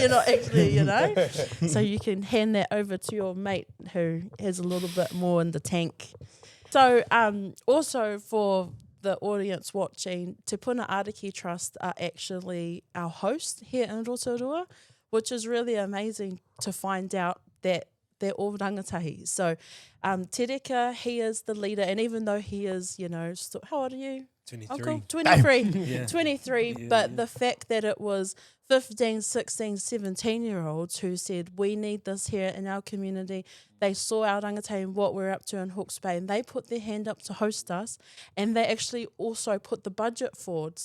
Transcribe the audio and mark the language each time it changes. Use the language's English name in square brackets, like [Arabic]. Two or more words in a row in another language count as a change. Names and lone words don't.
[English] You're not actually, So you can hand that over to your mate who has a little bit more in the tank. So also for the audience watching, Te Puna Ariki Trust are actually our host here in Rotorua, which is really amazing to find out that they're all rangatahi. So Te Reka, he is the leader, and even though he is, how old are you? 23. Uncle? 23. Yeah. 23, Yeah. but the fact that it was 15, 16, 17-year-olds who said, we need this here in our community. They saw our rangatahi and what we're up to in Hawke's Bay, and they put their hand up to host us, and they actually also put the budget forward.